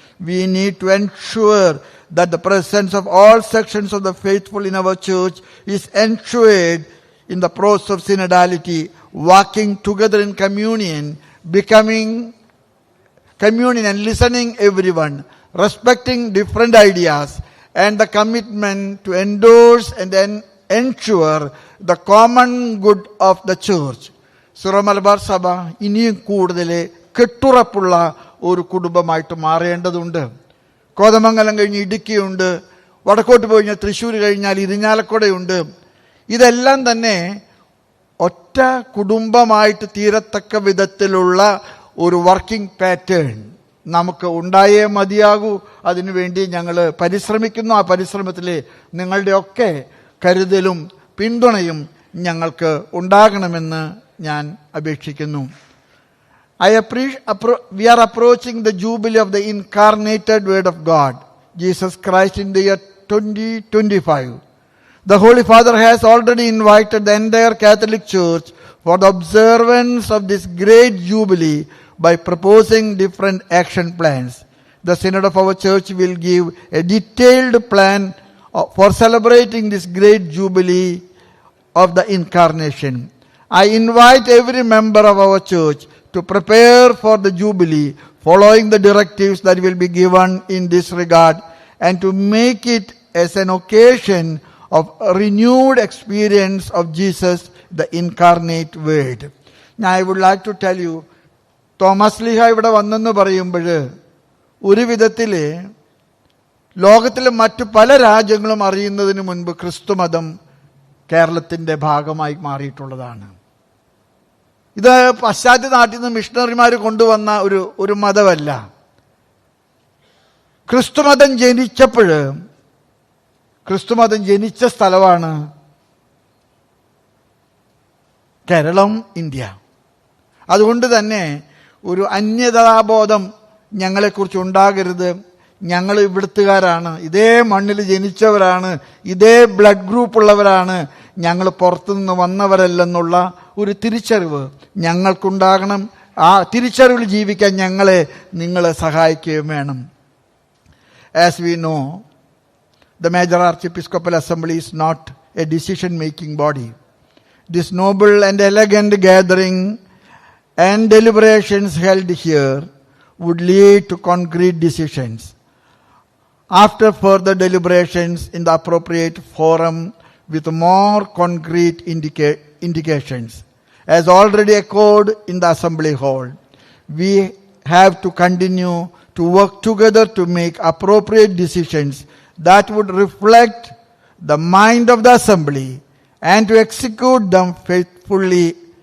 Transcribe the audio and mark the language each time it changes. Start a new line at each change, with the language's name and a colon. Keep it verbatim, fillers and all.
English: We need to ensure that the presence of all sections of the faithful in our church is ensured in the process of synodality, walking together in communion, becoming communion and listening everyone, respecting different ideas, and the commitment to endorse and then ensure the common good of the church.
Malayalam: Syro-Malabar സഭ ഇനിയും കൂടുതൽ കെട്ടുറപ്പുള്ള ഒരു കുടുംബമായിട്ട് മാറേണ്ടതുണ്ട്. കോതമംഗലം കഴിഞ്ഞ് ഇടുക്കിയുണ്ട്, വടക്കോട്ട് പോയി കഴിഞ്ഞാൽ തൃശ്ശൂർ കഴിഞ്ഞാൽ ഇരിഞ്ഞാലക്കുടയുണ്ട്. ഇതെല്ലാം തന്നെ ഒറ്റ കുടുംബമായിട്ട് തീരത്തക്ക വിധത്തിലുള്ള ഒരു വർക്കിംഗ് പാറ്റേൺ നമുക്ക് ഉണ്ടായേ മതിയാകൂ. അതിനുവേണ്ടി ഞങ്ങൾ പരിശ്രമിക്കുന്നു. ആ പരിശ്രമത്തിൽ നിങ്ങളുടെയൊക്കെ കരുതലും പിന്തുണയും ഞങ്ങൾക്ക് ഉണ്ടാകണമെന്ന് ഞാൻ അപേക്ഷിക്കുന്നു.
English: I അപ്രീ അപ്രോ we are approaching the jubilee of the incarnated word of God Jesus Christ in the year twenty twenty-five. The Holy Father has already invited the entire Catholic Church for the observance of this great jubilee by proposing different action plans. The Synod of our Church will give a detailed plan for celebrating this great jubilee of the Incarnation. I invite every member of our Church to prepare for the jubilee following the directives that will be given in this regard and to make it as an occasion of a renewed experience of Jesus, the incarnate word. Now I would like to tell you,
Malayalam: Thomas ലീഹ ഇവിടെ വന്നെന്ന് പറയുമ്പോൾ ഒരു വിധത്തിൽ ലോകത്തിലെ മറ്റു പല രാജ്യങ്ങളും അറിയുന്നതിന് മുൻപ് ക്രിസ്തുമതം കേരളത്തിൻ്റെ ഭാഗമായി മാറിയിട്ടുള്ളതാണ്. ഇത് പശ്ചാത്യ നാട്ടിൽ നിന്ന് മിഷണറിമാർ കൊണ്ടുവന്ന ഒരു ഒരു മതമല്ല. ക്രിസ്തുമതം ജനിച്ചപ്പോൾ ക്രിസ്തുമതം ജനിച്ച സ്ഥലമാണ് കേരളം, ഇന്ത്യ. അതുകൊണ്ട് തന്നെ ഒരു അന്യതാബോധം ഞങ്ങളെക്കുറിച്ച് ഉണ്ടാകരുത്. ഞങ്ങൾ ഇവിടുത്തുകാരാണ്, ഇതേ മണ്ണിൽ ജനിച്ചവരാണ്, ഇതേ ബ്ലഡ് ഗ്രൂപ്പുള്ളവരാണ്, ഞങ്ങൾ പുറത്തുനിന്ന് വന്നവരല്ലെന്നുള്ള ഒരു തിരിച്ചറിവ് ഞങ്ങൾക്കുണ്ടാകണം. ആ തിരിച്ചറിവിൽ ജീവിക്കാൻ ഞങ്ങളെ നിങ്ങളെ സഹായിക്കുകയും വേണം.
English: As we know the Major Archiepiscopal Assembly is not a decision-making body. This noble and elegant gathering and deliberations held here would lead to concrete decisions. After further deliberations in the appropriate forum with more concrete indica- indications, as already echoed in the Assembly Hall, we have to continue to work together to make appropriate decisions that would reflect the mind of the Assembly and to execute them faithfully